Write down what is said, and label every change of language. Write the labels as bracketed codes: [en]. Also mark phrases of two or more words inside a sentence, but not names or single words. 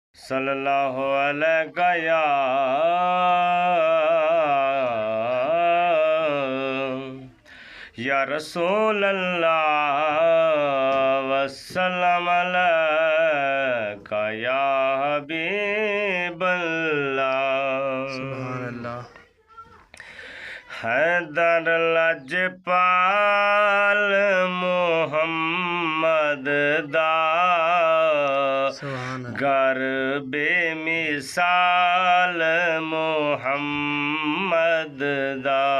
[ar] صلى الله عليه يا رسول الله والسلام عليك يا حبيب الله. سبحان الله. [pa] حیدر لجپال محمد دا [ar] سبحان الله. [pa] گر بے مثال محمد دا.